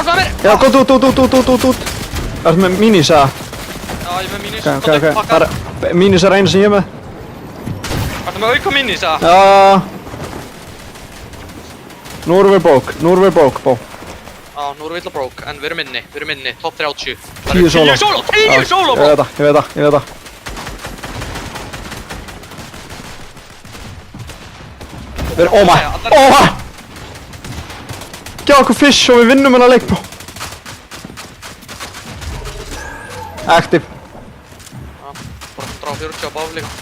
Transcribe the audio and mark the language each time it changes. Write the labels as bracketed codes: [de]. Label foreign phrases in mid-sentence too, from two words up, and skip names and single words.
[is] Já, góð, út. Ertu með minis, eða? Já, ég er með minis. Ok. Minis er einu sem ég er með. Ertu með auka minis, eða? Já. Nú erum við [en] broke, bro. [is] Já, nú erum við illa broke, en við erum inni, top 30. 10 solo. [en] 10 solo, bro! [is] Ég veit það. Við erum, [en] oh my! [is] Gjá okkur fish og við vinnum hennar leik, bro. Active. Já, bara 140 á báf líka.